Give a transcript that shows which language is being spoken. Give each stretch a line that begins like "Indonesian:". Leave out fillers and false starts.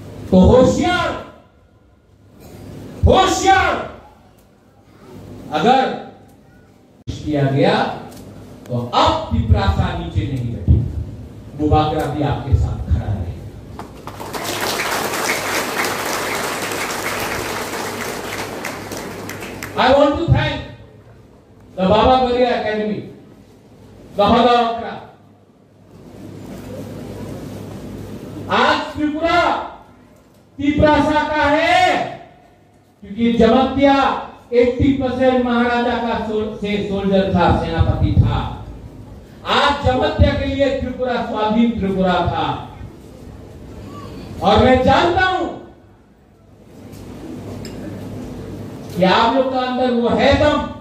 Hindi: तो होशियार, होशियार। अगर किया गया तो अब तिपरासा नीचे नहीं बैठेगा, बुबागरा भी आपके साथ खड़ा रहेगा।
English: I want to thank the Baba Garia Academy, Gahada।
Hindi: आज त्रिपुरा तिपरासा का है क्योंकि जमत्या 80% महाराजा का सोल्जर था, सेनापति था। आज जमत्या के लिए त्रिपुरा स्वाधीन त्रिपुरा था। और मैं जानता हूं कि आप लोग का अंदर वो है दम।